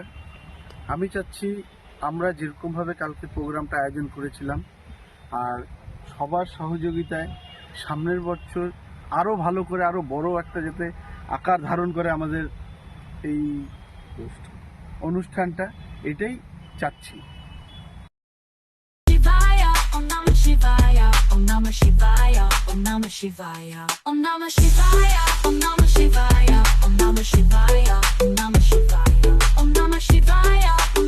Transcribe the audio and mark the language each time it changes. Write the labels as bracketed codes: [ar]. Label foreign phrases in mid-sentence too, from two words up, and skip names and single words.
[bn] আমি চাচ্ছি আমরা যেরকমভাবে কালকে প্রোগ্রামটা আয়োজন করেছিলাম, আর সবার সহযোগিতায় সামনের বছর আরও ভালো করে, আরও বড় একটা যাতে আকার ধারণ করে আমাদের এই অনুষ্ঠানটা, এটাই চাচ্ছি। [sa] शिवाय, ॐ नमः शिवाय, ॐ नमः शिवाय, ॐ नमः शिवाय, ॐ नमः शिवाय, ॐ नमः शिवाय, ॐ नमः शिवाय, ॐ नमः शिवाय, ॐ नमः शिवाय.